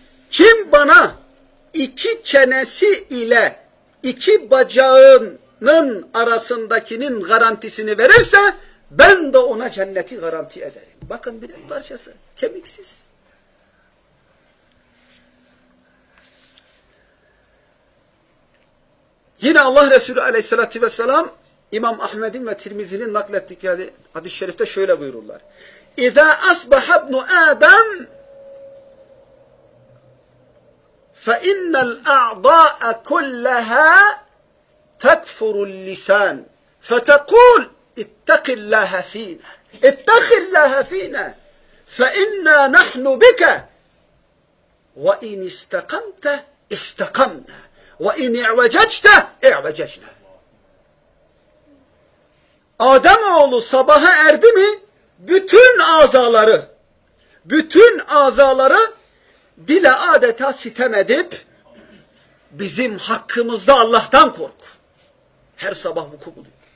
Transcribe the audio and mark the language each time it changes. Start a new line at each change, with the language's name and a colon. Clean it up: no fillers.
Turkish: Kim bana iki çenesi ile iki bacağının arasındakinin garantisini verirse ben de ona cenneti garanti ederim. Bakın bir et parçası, kemiksiz. Yine Allah Resulü Aleyhisselatü Vesselam İmam Ahmed'in ve Tirmizi'nin naklettiği hadis-i şerifte şöyle buyururlar.
Arabic: İza asbaha ibnu Adem فَاِنَّ الْاَعْضَاءَ كُلَّهَا تَكْفُرُ الْلِسَانِ فَتَقُولْ اِتَّقِ اللّٰهَ ف۪ينَ اِتَّقِ اللّٰهَ ف۪ينَ فَاِنَّا نَحْنُ بِكَ وَاِنْ اِسْتَقَمْتَ اِسْتَقَمْنَا وَاِنْ اِعْوَجَجْتَ اِعْوَجَجْنَا.
Turkish: Ademoğlu sabaha erdi mi, bütün azaları dile adeta sitem edip bizim hakkımızda Allah'tan kork. Her sabah vuku buluyor.